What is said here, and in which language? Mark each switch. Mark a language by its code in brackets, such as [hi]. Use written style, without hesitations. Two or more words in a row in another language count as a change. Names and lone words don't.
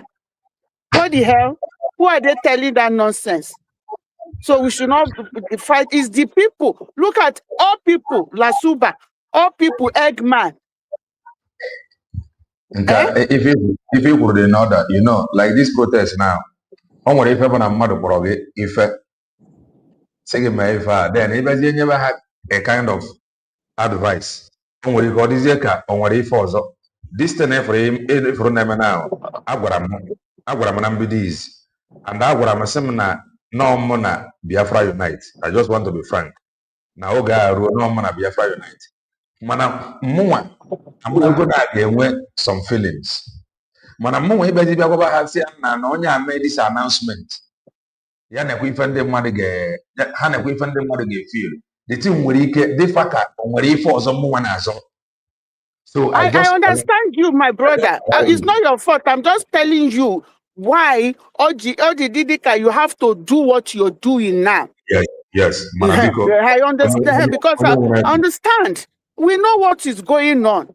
[en] What the hell? Who are they telling that nonsense? So we should not fight. It's the people. Look at all people, Lasuba, all people, Eggman. If you would know that, you know, like this protest now. [ig] Onwere ife bụ na mmadụ kpọrọ gị ife sị gị mee ife a then ịbịazie nyebe ha [en] a kind of advice [ig] o nwere ike ọ dịzie ka o nwere ife ọzọ [en] this thing [ig] efuru na-eme na agwara m na mbido izi and agwara m sị m na nọọ mụ na Biafra Unite. [en] I just want to be frank [ig] na oge a ruo nọọ mụ na Biafra Unite mana mụnwa amụnago na ga-enwe [en] some feelings. [ig] Mana mụnwa ịbịazi bịa gwaba ha sị na onye a mee [en] this announcement [ig] ya na-ekwe ife ndị mmadụ ga-efeel [en] the thing [ig] nwere ike dịfa ka o nwere ife ọzọ mụnwa na-azọ. [en] So I understand you, my brother. It's not your fault. I'm just telling you why Oji Didika, you have to do what you're doing now. Yes. I understand because I understand. We know what is going on.